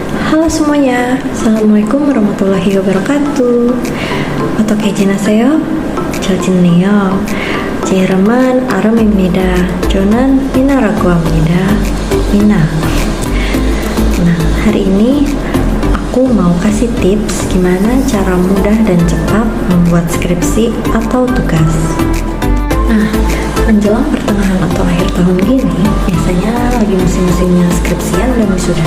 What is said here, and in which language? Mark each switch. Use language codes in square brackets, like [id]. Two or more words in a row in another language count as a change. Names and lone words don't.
[id] Halo semuanya, [ar] السلام عليكم ورحمة الله وبركاته. [ko] 어떻게 지내세요? 잘 지내요. 제 이름은 아름입니다. 저는 미나라고 합니다. [id] Mina. Nah, hari ini aku mau kasih tips gimana cara mudah dan cepat membuat skripsi atau tugas. Nah, menjelang pertengahan atau akhir tahun gini, biasanya lagi musim-musimnya skripsian dan wisuda.